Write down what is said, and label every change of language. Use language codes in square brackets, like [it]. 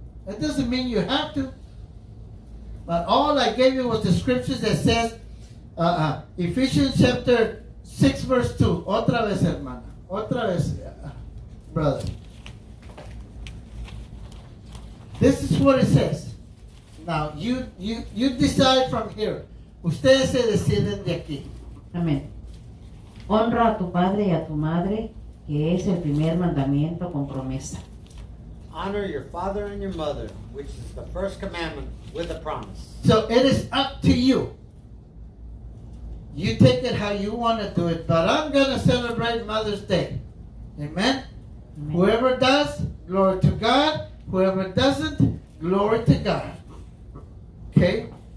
[en] That doesn't mean you have to. But all I gave you was the scriptures that says, Ephesians chapter 6 verse 2. [es] Otra vez, hermana. Otra vez, [en] brother. This is what it says. Now, you decide from here. [es] Ustedes se deciden de aquí. Amén. Honra a tu padre y a tu madre, que es el primer mandamiento con promesa. [en] Honor your father and your mother, which is the first commandment with a promise. So it is up to you. You take it how you want to do it, but I'm going to celebrate Mother's Day. Amen? Amen. Whoever does, glory to God. Whoever doesn't, glory to God. Okay?